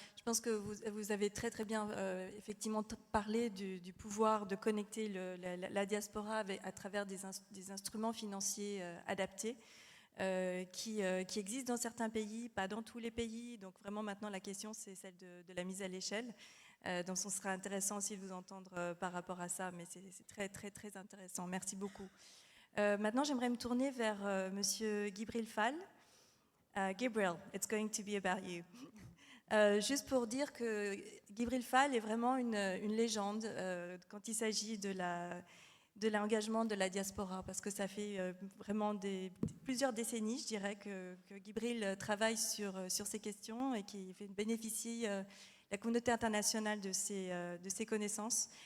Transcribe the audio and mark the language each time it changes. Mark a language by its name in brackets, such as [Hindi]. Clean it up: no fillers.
[French] Je pense que vous avez très très bien effectivement parlé du pouvoir de connecter la diaspora à travers des instruments financiers adaptés qui existent dans certains pays, pas dans tous les pays. Donc vraiment maintenant la question c'est celle de la mise à l'échelle. Donc ce sera intéressant aussi de vous entendre par rapport à ça, mais c'est très très très intéressant. Merci beaucoup. Maintenant j'aimerais me tourner vers Monsieur Gibril Fall. [English] Gibril, it's going to be about you. [French] Juste pour dire que Gibril Fall est vraiment une légende quand il s'agit de l'engagement de la diaspora, parce que ça fait vraiment plusieurs décennies, je dirais, que Gibril travaille sur ces questions et qui bénéficie la communauté internationale de ses connaissances.